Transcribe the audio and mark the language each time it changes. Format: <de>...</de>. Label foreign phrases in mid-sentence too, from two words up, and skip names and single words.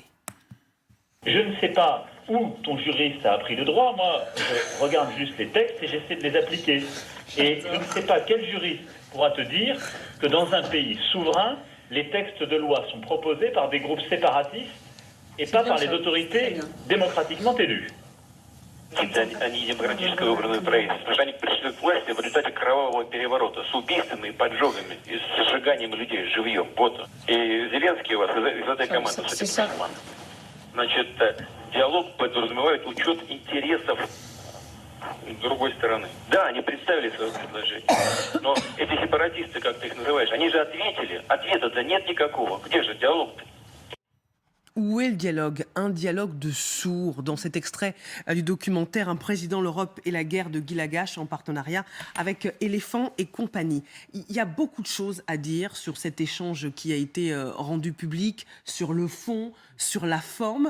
<fr>Je ne sais pas où ton juriste a appris le droit. Moi, je regarde juste les textes et j'essaie de les appliquer. Et je ne sais pas quel juriste pourra te dire que dans un pays souverain, les textes de loi sont proposés par des groupes séparatistes et pas par les autorités démocratiquement élues.</fr> <ru>Они демократически выбранное правительство. Они пришли к власти в результате кровавого переворота с убийствами, поджогами и сжиганием людей живьем. Вот. И Зеленский у вас из этой команды, судя по всему. Значит, диалог подразумевает учет интересов другой стороны. Да, они представили свое предложение. Но эти сепаратисты, как ты их называешь, они же ответили. Ответа-то нет никакого. Где же диалог-то?</ru> <fr>Où est le dialogue? Un dialogue de sourds dans cet extrait du documentaire Un président, l'Europe et la guerre de Guy Lagache en partenariat avec Éléphant et compagnie. Il y a beaucoup de choses à dire sur cet échange qui a été rendu public, sur le fond, sur la forme.</fr>